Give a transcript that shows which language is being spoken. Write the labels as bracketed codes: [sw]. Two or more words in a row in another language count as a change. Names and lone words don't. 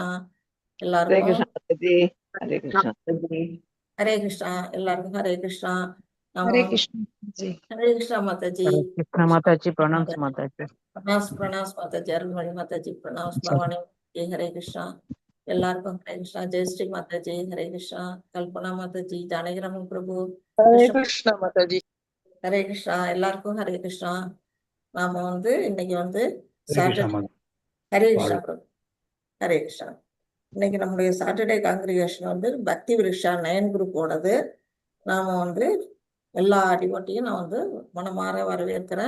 [ta] எல்லாருக்கும் [hi] हरे कृष्ण [ta] ஹரே கிருஷ்ணா. எல்லாருக்கும் ஹரே கிருஷ்ணா. [hi] हरे कृष्ण जी. [ta] ஹரே கிருஷ்ணா மாதாஜி. கிருஷ்ண மாதாஜி. பிரணாம்ஸ் மாதாஜி. பிரணாஸ் மாதாஜி. அருள்மொழி மாதாஜி. பிரணாஸ் பவானி. ஹரே கிருஷ்ணா. எல்லாருக்கும் ஹரே கிருஷ்ணா. ஜெயஸ்ரீ மாதாஜி. ஹரே கிருஷ்ணா. கல்பனா மாதாஜி. ஜானகிராமன் பிரபு. [hi] हरे कृष्ण माताजी. [ta] ஹரே கிருஷ்ணா. எல்லாருக்கும் ஹரே கிருஷ்ணா. நாம இன்னைக்கு ஹரே கிருஷ்ணா சாட்டர்டே. மாதாஜி. ஹரே கிருஷ்ணா பிரபு. ஹரே கிருஷ்ணா. இன்னைக்கு நம்முடைய [en] Saturday congregation [ta] பக்தி விருஷா 9 குரூப்போடது. நாம எல்லா டிவோட்டியும் நான் மனமாற வரவேற்கிறேன்.